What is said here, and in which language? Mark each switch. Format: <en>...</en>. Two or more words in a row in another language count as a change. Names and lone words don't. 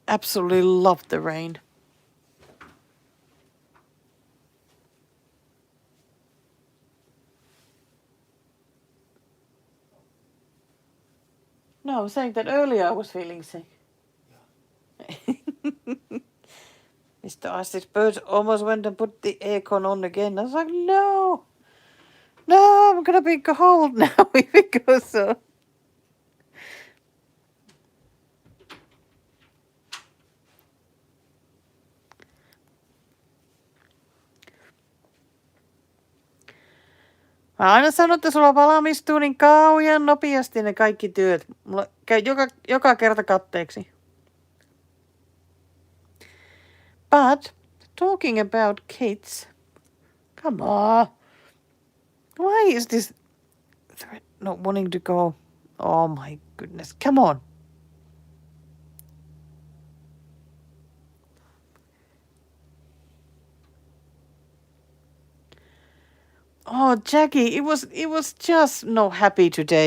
<en>Absolutely loved the rain. No, I was saying that earlier I was feeling sick. Mr. Ice's bird almost went and put the aircon on again. I was like, no, I'm gonna be cold now if it goes so.</en> <fi>Mä aina sanon, että sulla valmistuu niin kauhean nopeasti ne kaikki työt. Mulla käy joka kerta katteeksi.</fi> <en>But, talking about kits, come on. Why is this thread not wanting to go? Oh my goodness, come on. Oh, Jackie, it was just not happy today.</en>